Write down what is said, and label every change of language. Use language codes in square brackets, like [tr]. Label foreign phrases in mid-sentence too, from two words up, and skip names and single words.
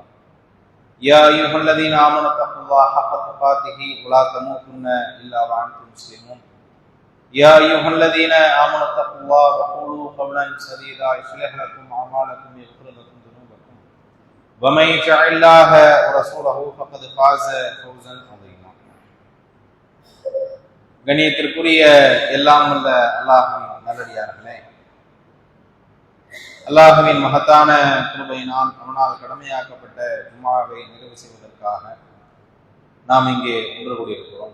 [ar] يا أيها الذين آمنوا اتقوا الله حق تقاته ولا تموتن إلا وأنتم مسلمون. يا أيها الذين آمنوا اتقوا الله وقولوا قولا سديدا يصلح لكم أعمالكم ويغفر لكم ذنوبكم ومن يطع الله ورسوله فقد فاز فوزا عظيما. [ta] கண்ணியத்திற்குரிய எல்லாம் உள்ள அல்லாஹ்வின் நல்லடியார்களே, அல்லாஹ்வின் மகத்தான கிருபையினால் அவனால் கடமையாக்கப்பட்ட ஜும்மாவை நிறைவு செய்வதற்காக நாம் இங்கே ஒன்று கூடியிருக்கிறோம்.